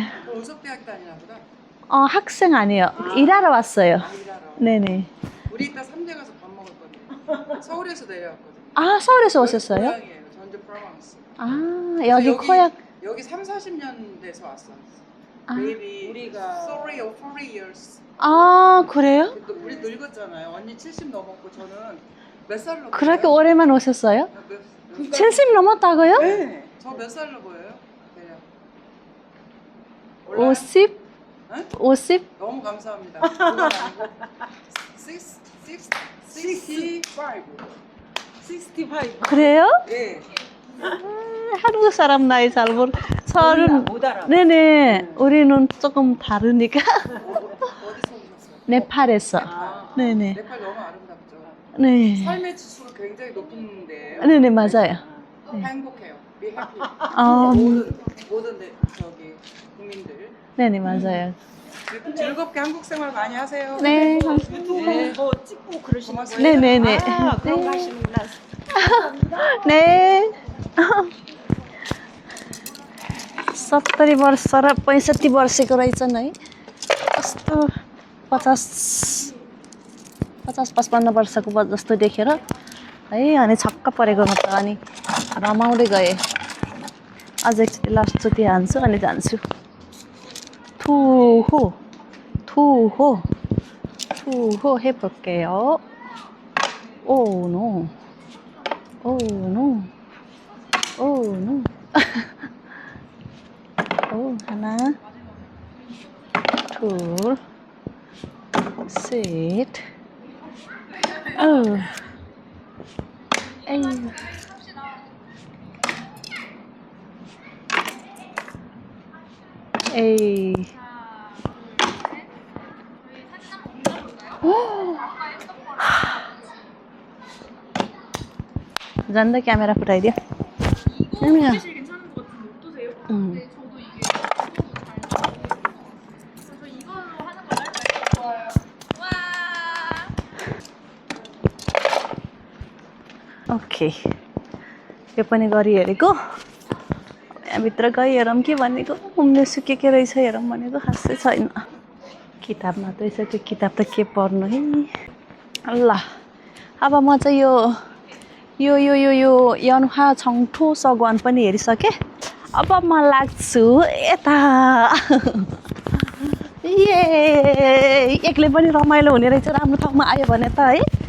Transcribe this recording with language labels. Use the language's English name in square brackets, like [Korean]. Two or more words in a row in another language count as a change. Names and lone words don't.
[Korean] 오석대학교 다니나 보다. 학생 아니에요. 일하러 왔어요. 일하러. 네네. 우리 이따 3대 가서 밥 먹을 건데. 서울에서 내려왔거든. 아, 서울에서 오셨어요? 고향이에요. 전주 프로방스. 아, 여기 코약. 여기 3, 40년 돼서 왔어. 아. Maybe 우리가- [English] 3 or 4 years. [Korean] 아, 그래요? 우리 늙었잖아요. 언니 70 넘었고 저는 몇 살로 그렇게 보여요? 오래만 오셨어요? 몇 70 넘었다고요? 네. 저 몇 살로 보여요? 그냥. 50? 응? 50? 너무 감사합니다. 그건 아니고 65. 65. 그래요? 예. 한국 사람 나이 잘 모르. 서른. 못 알아. 네네. 우리는 조금 다르니까. 어디서 오셨어요? 네팔에서. 아, 네네. 네팔 너무 아름답죠. 네. 삶의 지수가 굉장히 높은데. 네네, 맞아요. 행복해요. [English] Be happy. [Korean] 아, 모든 저기 국민들 네네, 맞아요. 즐겁게 한국 생활 많이 하세요. 네. 유튜브 뭐 찍고 그러시는 고맙습니다. 거예요? 네네네. 아, 그런 네. 거 하시는구나. 네. [Nepali] 70 वर्ष र 65 वर्षको रहेछन् है कस्तो 50-55 वर्षको जस्तो देखेर है अनि छक्क परेको म त अनि रमाउँदै गएँ अझ एकचोटि लास्टचोटि हान्छु अनि जान्छु [Korean] 투호 해볼게요. [English] Oh no. Oh no. Oh no. [Korean] 오 하나 둘 셋. 에이. 에이. [Nepali] 잔다 क्यामेरा फुटाइदियो [Korean] 이거 사실 괜찮은 것 같은데 어떠세요? 음. 네, 저도 이게 너무 잘 그래서 이걸로 하는 걸 할까요? 좋아요. 와. [Nepali] ओके यो पनि गरिहेरेको यहाँभित्र गई हेरौँ के भनेको उम्लेसु के रहेछ हेरौँ भनेको खासै छैन किताब मात्रै छ त्यो किताब त के पढ्नु है ल अब म चाहिँ यो यन्हा छङ्ठो सगवान पनि हेरिसकेँ अब म लाग्छु यता ए एक्लै पनि रमाइलो हुने रहेछ राम्रो ठाउँमा आयो भने त है